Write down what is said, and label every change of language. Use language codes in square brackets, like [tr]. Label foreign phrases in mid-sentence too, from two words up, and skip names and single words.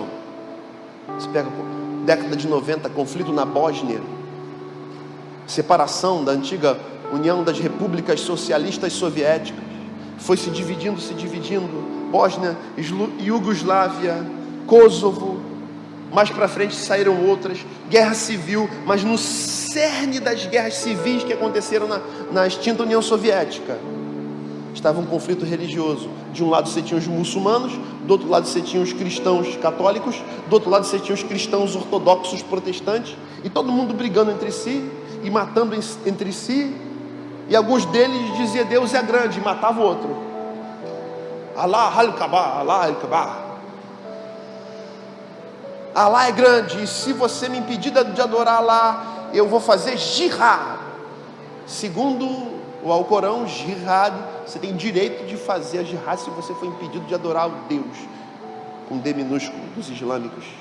[pt] Você pega década de 90, conflito na Bósnia, separação da antiga União das Repúblicas Socialistas Soviéticas, foi se dividindo, Bósnia, Iugoslávia, Kosovo, mais para frente saíram outras, guerra civil, mas no cerne das guerras civis que aconteceram na extinta União Soviética, estava um conflito religioso. De um lado você tinha os muçulmanos, do outro lado você tinha os cristãos católicos, do outro lado você tinha os cristãos ortodoxos protestantes, e todo mundo brigando entre si, e matando entre si, e alguns deles diziam: Deus é grande, e matava o outro. [ar] الله الكبر، الله الكبر. [pt] Allah é grande, e se você me impedir de adorar Allah, eu vou fazer jihad. Segundo o Alcorão, jihad, você tem direito de fazer a jihad se você for impedido de adorar o Deus, com D minúsculo, dos islâmicos.